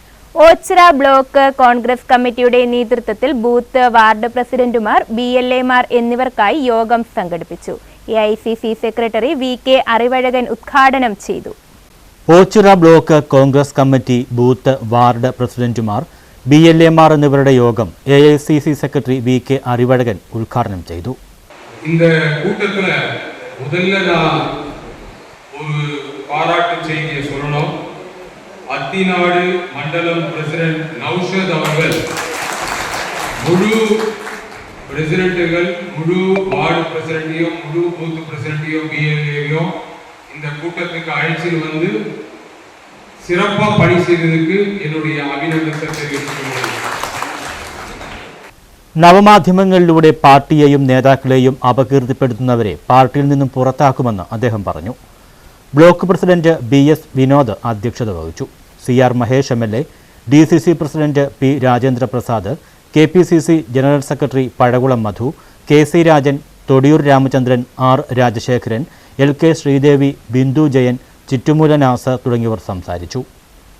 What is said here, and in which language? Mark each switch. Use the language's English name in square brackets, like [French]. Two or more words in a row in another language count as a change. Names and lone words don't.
[Malayalam] ഓച്ചിറ ബ്ലോക്ക് കോൺഗ്രസ് കമ്മിറ്റിയുടെ നേതൃത്വത്തിൽ ബൂത്ത് വാർഡ് പ്രസിഡന്റുമാർ, BLAമാർ എന്നിവർക്കായി യോഗം സംഘടിപ്പിച്ചു. AICC സെക്രട്ടറി VK അറിവഴകൻ ഉദ്ഘാടനം ചെയ്തു. ഓച്ചിറ ബ്ലോക്ക് കോൺഗ്രസ് കമ്മിറ്റി ബൂത്ത് വാർഡ് പ്രസിഡന്റുമാർ, BLAമാർ എന്നിവരുടെ യോഗം AICC സെക്രട്ടറി VK അറിവഴകൻ ഉദ്ഘാടനം ചെയ്തു. [Tamil] இந்த கூட்டத்துல முதல்ல நான் ஒரு பாராட்டு செய்தியை சொல்லணும். அத்திநாடு மண்டலம் பிரசிடென்ட் நௌஷத் அவர்கள் முழு பிரசிடென்ட்டுகள், முழு வார்டு பிரசிடென்ட்டையும், முழு பூத் பிரசிடென்ட்டையும், BLAவையும் இந்த கூட்டத்துக்கு அழைச்சிட்டு வந்து சிறப்பா பணி செய்ததுக்கு என்னுடைய அபிநந்தனத்தை தெரிவித்துக் [Malayalam] നവമാധ്യമങ്ങളിലൂടെ പാർട്ടിയെയും നേതാക്കളെയും അപകീർത്തിപ്പെടുത്തുന്നവരെ പാർട്ടിയിൽ നിന്നും പുറത്താക്കുമെന്ന് അദ്ദേഹം പറഞ്ഞു. ബ്ലോക്ക് പ്രസിഡന്റ് BS വിനോദ് അധ്യക്ഷത വഹിച്ചു. CR മഹേഷ് MLA, DCC പ്രസിഡന്റ് P രാജേന്ദ്ര പ്രസാദ്, KPCC ജനറൽ സെക്രട്ടറി പഴകുളം മധു, KC രാജൻ, തൊടിയൂർ രാമചന്ദ്രൻ, R രാജശേഖരൻ, LK ശ്രീദേവി, ബിന്ദു ജയൻ, ചിറ്റുമൂല നാസർ തുടങ്ങിയവർ സംസാരിച്ചു.